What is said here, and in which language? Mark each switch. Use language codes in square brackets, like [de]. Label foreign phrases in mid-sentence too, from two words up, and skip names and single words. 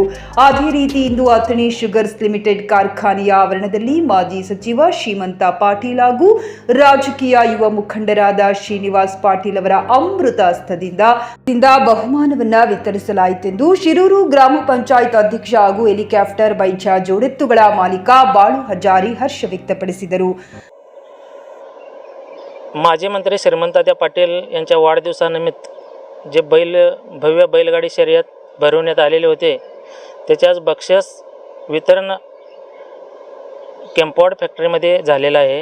[kn] ಅದೇ ರೀತಿ ಇಂದು ಅಥಣಿ ಶುಗರ್ಸ್ ಲಿಮಿಟೆಡ್ ಕಾರ್ಖಾನೆಯ ಆವರಣದಲ್ಲಿ ಮಾಜಿ ಸಚಿವ ಶ್ರೀಮಂತ ಪಾಟೀಲ್ ಹಾಗೂ ರಾಜಕೀಯ ಯುವ ಮುಖಂಡರಾದ ಶ್ರೀನಿವಾಸ್ ಪಾಟೀಲ್ ಅವರ ಅಮೃತ ಹಸ್ತದಿಂದ ಬಹುಮಾನವನ್ನ ವಿತರಿಸಲಾಯಿತೆಂದು ಶಿರೂರು ಗ್ರಾಮ ಪಂಚಾಯತ್ अध्यक्ष ಹಾಗೂ ಹೆಲಿಕಾಪ್ಟರ್ ಬೈಜಾ ಜೋಡೆತ್ತುಗಳ ಮಾಲೀಕ ಬಾಳು ಹಜಾರಿ ಹರ್ಷ ವ್ಯಕ್ತಪಡಿಸಿದರು. [mr] माजी मंत्री श्रीमंतात्या पाटील यांच्या वाढदिवसानिमित्त जे भव्य बैलगाडी शर्यत भरवण्यात आलेले होते त्याच्याच बक्षीस वितरण केम्पॉड फॅक्टरीमध्ये झालेलं आहे.